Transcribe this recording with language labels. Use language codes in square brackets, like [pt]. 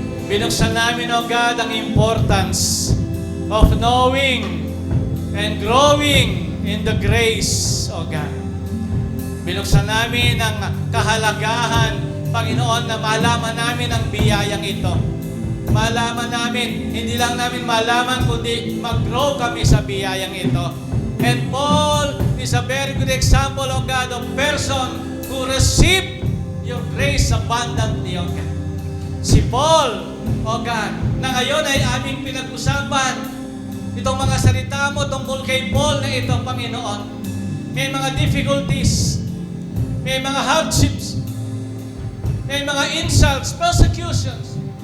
[tl] Binuksan namin, [en] O God, ang importance of knowing and growing in the grace, O God. [tl] Binuksan namin ang kahalagahan, Panginoon, na malaman namin ang biyayang ito. Malaman namin, hindi lang namin malaman, kundi mag-grow kami sa biyayang ito. [en] And Paul is a very good example, O God, of person who received your grace abundantly, O God. [tl] Si Paul, O God, na ngayon ay aming pinag-usapan, itong mga salita mo tungkol kay Paul na ito, Panginoon. May mga difficulties, may mga hardships, may mga insults, persecutions.